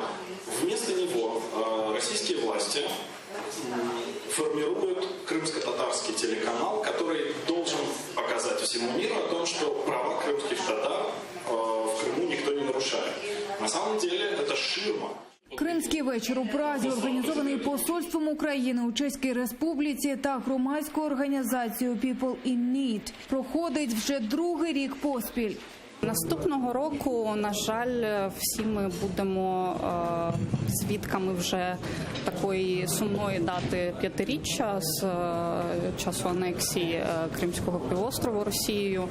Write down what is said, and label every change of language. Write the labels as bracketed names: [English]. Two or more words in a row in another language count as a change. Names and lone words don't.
[Russian] Вместо него российские власти формируют крымско-татарский телеканал, который должен показать всему миру о том, что права крымских татар в Крыму никто не нарушает. На самом деле это ширма. [Ukrainian] Кримський вечір у Празі, організований посольством України у Чеській Республіці та громадською організацією People in Need, проходить вже другий рік поспіль. Наступного року, на жаль, всі ми будемо свідками вже такої сумної дати 5-річчя з часу анексії Кримського півострову Росією.